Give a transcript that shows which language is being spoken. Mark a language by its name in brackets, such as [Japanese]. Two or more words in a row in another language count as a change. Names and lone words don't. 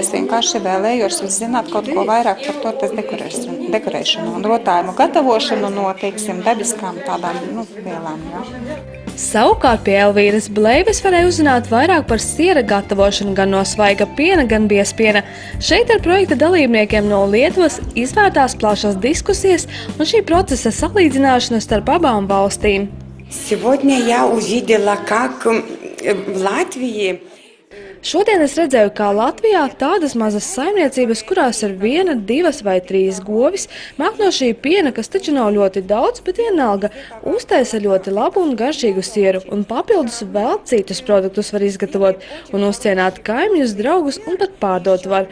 [Latvian] Es vienkārši vēlējos uzzināt kaut ko vairāk par tortes dekorēšanu un rotājumu gatavošanu no, teiksim, dabiskām tādām, vielām. Ja. Savukārt pie Elvīras Bleives varēja uzzināt vairāk par siera gatavošanu gan no svaiga piena, gan biezpiena. Šeit ar projekta dalībniekiem no Lietuvas izvērtās plašas diskusijas un šī procesa salīdzināšana starp abām valstīm. [Russian] Сегодня я увидела, как в Латвии. [Latvian] Šodien es redzēju, kā Latvijā tādas mazas saimniecības, kurās ir 1, 2 vai 3 govis, māk no šī piena, kas taču nav ļoti daudz, bet vienalga uztaisa ļoti labu un garšīgu sieru, un papildus vēl citus produktus var izgatavot un uzcienāt kaimiņus, draugus un pat pārdot var.